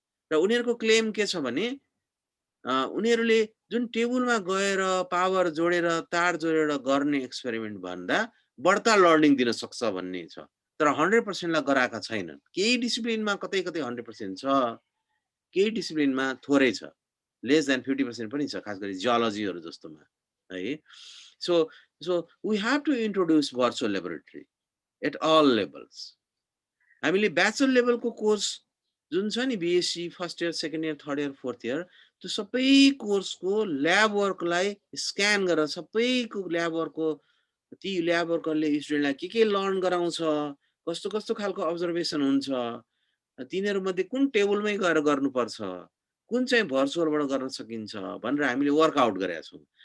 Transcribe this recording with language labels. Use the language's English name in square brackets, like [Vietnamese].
[Nepali] र उनीहरूको क्लेम के छ भने उनीहरूले जुन टेबलमा गएर पावर जोडेर तार जोडेर गर्ने एक्सपेरिमेन्ट भन्दा बढ्ता लर्निङ दिन सक्छ भन्ने छ। तर 100% लाई गराएका छैनन्। केही डिसिप्लिनमा कतै 100% छ, केही डिसिप्लिनमा थोरै छ। लेस देन 50% पनि छ, खास गरी जियोलोजीहरू जस्तोमा है। [English] So so we have to introduce virtual laboratory at all levels. [Nepali] हामीले ब्याचलर लेभलको कोर्स जुन छ नि BSc first year, second year, third year, fourth year, त्यो सबै कोर्सको ल्याब वर्कलाई स्क्यान गरेर सबैको ल्याब वर्कको ती ल्याब वर्करले स्टुडेन्टलाई के लर्न गराउँछ, कस्तो खालको अब्जर्भेसन हुन्छ, तिनीहरूमध्ये कुन टेबलमै गएर गर्नुपर्छ, कुन चाहिँ भर्चुअलबाट गर्न सकिन्छ भनेर हामीले वर्कआउट गरेका छौँ।